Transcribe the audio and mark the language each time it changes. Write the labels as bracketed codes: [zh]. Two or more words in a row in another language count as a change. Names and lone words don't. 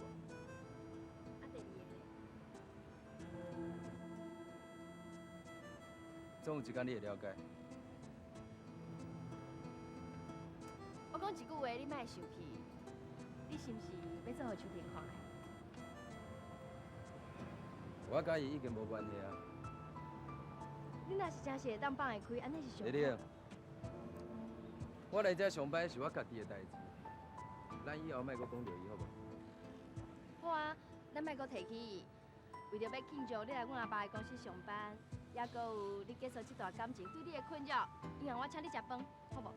[nan] 啊，第二个咧？总有一天你会了解。我讲一句话，你莫生气。你是毋是要做互秋萍看的？我甲伊已经无关系啊。你若是真是会当放会开，安尼是上好。丽丽，我来这上班是我家己的代志，咱以后莫阁讲到伊，好无？好啊，咱莫阁提起伊。为着要庆祝你来阮阿爸的公司上班，也阁有你结束这段感情对你的困扰，以后我请你食饭，好无？